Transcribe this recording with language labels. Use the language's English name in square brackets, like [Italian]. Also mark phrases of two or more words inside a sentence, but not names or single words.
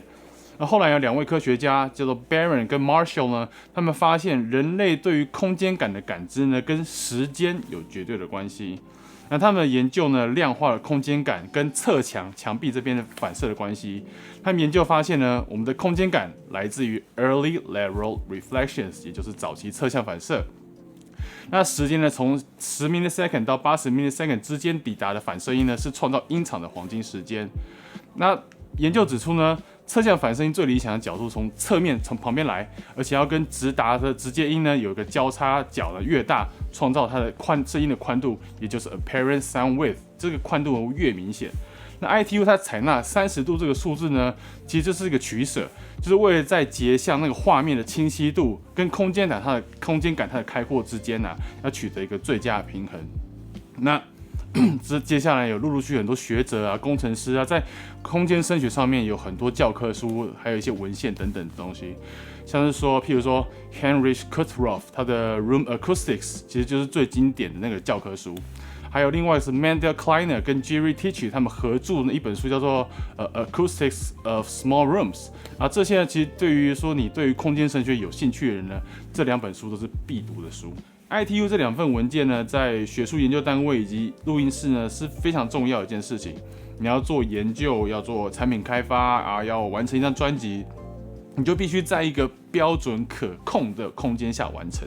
[Chinese] 那後來有2位科學家叫做 Barron 跟 Marshall 呢，他們發現人類對於空間感的感知呢，跟時間有絕對的關係。那他們的研究呢，量化了空間感跟側牆壁這邊的反射的關係。他們研究發現呢，我們的空間感來自於 [English] early lateral reflections， [Chinese] 也就是早期側向反射。那時間呢，從10 millisecond 到80 millisecond 之間抵達的反射音呢，是創造音場的黄金時間。那研究指出呢，側向反射音最理想的角度從側面從旁邊來，而且要跟直達的直接音呢有一個交叉角的越大，創造它的声音的寬度，也就是 [English] apparent sound width， [Chinese] 這個寬度越明顯。那 ITU 它採納30度這個數字呢，其實這是一個取捨，就是為了在節相那個畫面的清晰度跟空間感它的開闊之間要取得一個最佳的平衡。那接下來有陸續很多學者工程師在空間聲學上面有很多教科書，還有一些文獻等等的東西，像是說，譬如說 Heinrich Kutthoff 他的 Room Acoustics 其實就是最經典的那個教科書。還有另外是 Mendel Kleiner 跟 Jerry Tichy 他們合著的一本書叫做Acoustics of Small Rooms。這些呢，其實對於說你對於空間声學有興趣的人呢，這2本書都是必讀的書。ITU 這2份文件呢，在學術研究單位以及錄音室呢是非常重要的一件事情。你要做研究，要做產品開發要完成一張專輯，你就必須在一個標準可控的空間下完成。